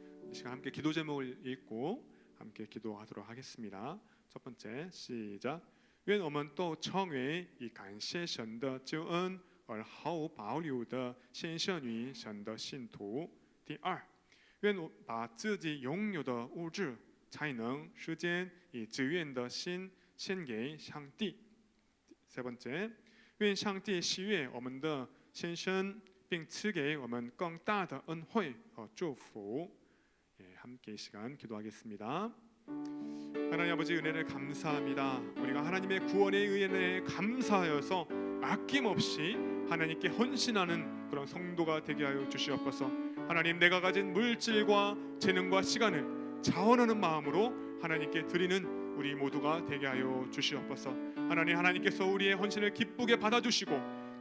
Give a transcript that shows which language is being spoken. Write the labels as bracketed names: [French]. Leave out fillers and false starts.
[Korean] 이 시간 함께 기도 제목을 읽고 함께 기도하도록 하겠습니다. 첫 번째, 시작. [Chinese] 愿我们都成为以感谢神的救恩而毫无保留的献上于神的信徒。第二，愿我把自己拥有的物质、才能、时间以自愿的心献给上帝。 [Korean] 세 번째， [Chinese] 愿上帝喜悦我们的献身，并赐给我们更大的恩惠和祝福。 [Korean] 함께 이 시간 기도하겠습니다. 하나님 아버지, 은혜를 감사합니다. 우리가 하나님의 구원의 은혜에 감사하여서 아낌없이 하나님께 헌신하는 그런 성도가 되게 하여 주시옵소서. 하나님, 내가 가진 물질과 재능과 시간을 자원하는 마음으로 하나님께 드리는 우리 모두가 되게 하여 주시옵소서. 하나님, 하나님께서 우리의 헌신을 기쁘게 받아주시고